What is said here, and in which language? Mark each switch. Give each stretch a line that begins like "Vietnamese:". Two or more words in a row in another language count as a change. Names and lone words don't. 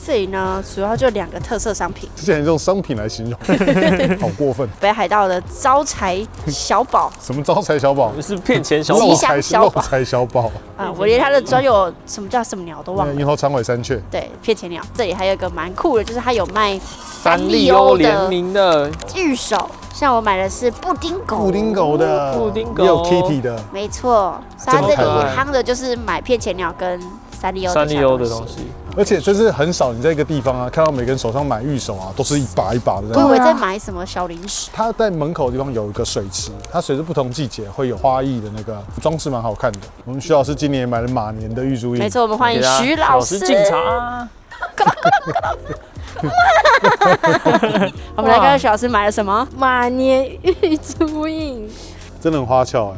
Chinese: 這裡呢，主要就2個特色商品。之前用商品來形容，好過分。北海道的招財小寶。什麼招財小寶？是騙錢小寶。吉祥小寶。漏財小寶。我連它的专有什么叫什麼鳥都忘了。櫻桃長尾山雀。對，騙錢鳥。這裡還有一個蠻酷的，就是它有賣三麗鷗聯名的御守。像我買的是布丁狗，布丁狗的，布丁狗也有 Kitty 的，沒錯。所以它這裡夯的就是買騙錢鳥跟三麗鷗的東西。而且就是很少你在一個地方啊，看到每個人手上買御守啊，都是一把一把的。我以為在買什麼小零食。它在門口的地方有一個水池，它隨着不同季節會有花藝的那個裝飾，蠻好看的。我們徐老師今年買了馬年的玉珠印。沒錯，我們歡迎徐老師進場。我們來看看徐老師買了什麼馬年玉珠印，真的很花俏哎！